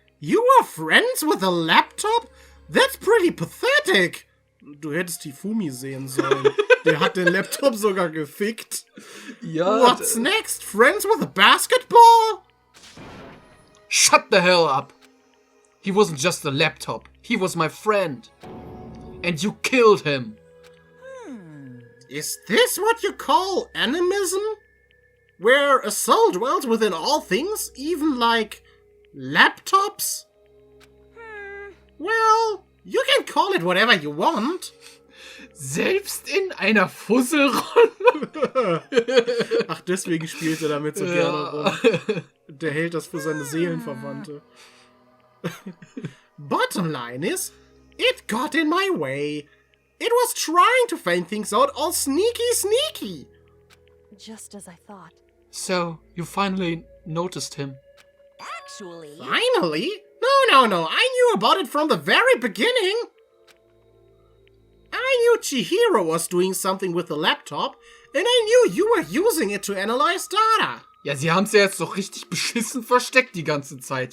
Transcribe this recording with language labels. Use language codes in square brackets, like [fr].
[en] You were friends with a laptop? That's pretty pathetic. [de] Du hättest Tifumi sehen sollen. Der hat den Laptop sogar gefickt. Ja. [en] What's next? Friends with a basketball? Shut the hell up! He wasn't just a laptop. He was my friend. And you killed him. Is this what you call animism? Where a soul dwells within all things, even like laptops? Well, you can call it whatever you want. [de] Selbst in einer Fusselrolle? Ach, deswegen spielt er damit so gerne rum. Der hält das für seine Seelenverwandte. [en] Bottom line is, it got in my way. It was trying to find things out all sneaky. Just as I thought. So, you finally noticed him. Actually, Finally? No. I knew about it from the very beginning. I knew Chihiro was doing something with the laptop, and I knew you were using it to analyze data. [de] Ja, sie haben's ja jetzt doch richtig beschissen versteckt die ganze Zeit.